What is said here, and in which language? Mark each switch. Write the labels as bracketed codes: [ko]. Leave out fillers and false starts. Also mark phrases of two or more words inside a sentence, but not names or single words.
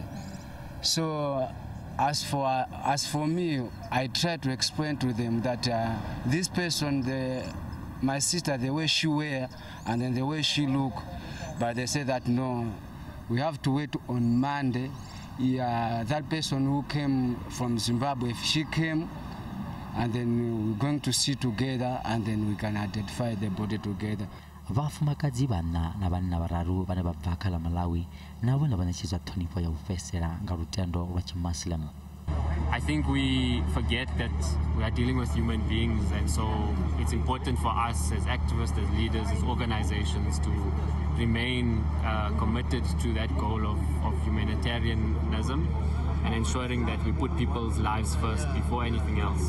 [en] So as for me, I try to explain to them that this person, my sister, the way she wear and then the way she look, but they say that no, we have to wait on Monday. That person who came from Zimbabwe, if she came, and then we're going to see together, and then we can identify the body together. [ve] Vafumakadzi vana na vanna vararu vane vabva kha la Malawi navo na vanetshedzwa ṱhonifho ya u fhesela nga lutendo lwa tshimuslim. [en] I think we forget that we are dealing with human beings, and so it's important for us as activists, as leaders, as organizations to remain committed to that goal of humanitarianism and ensuring that we put people's lives first before anything else.